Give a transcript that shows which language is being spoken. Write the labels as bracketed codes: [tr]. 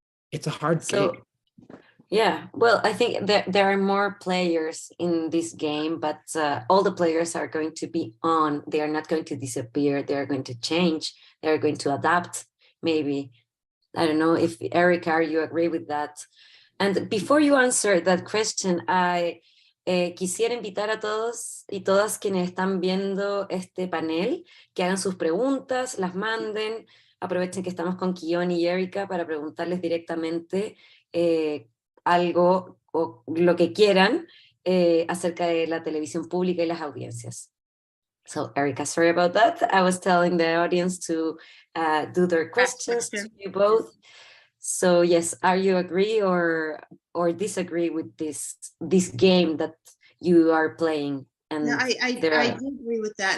[en] It's a hard gig. Yeah, well, I think there are more players in this game, but all the players are going to be on. They are not going to disappear. They are going to change. They are going to adapt, maybe. I don't know if, Erika, you agree with that? And before you answer that question, I [es] quisiera invitar a todos y todas quienes están viendo este panel que hagan sus preguntas, las manden. Aprovechen que estamos con Keoni y Erika para preguntarles directamente algo o lo que quieran acerca de la televisión pública y las audiencias. [en] So, Erika, sorry about that. I was telling the audience to do their questions to you both. So, yes, are you agree or disagree with this game that you are playing? And no, I do agree with that.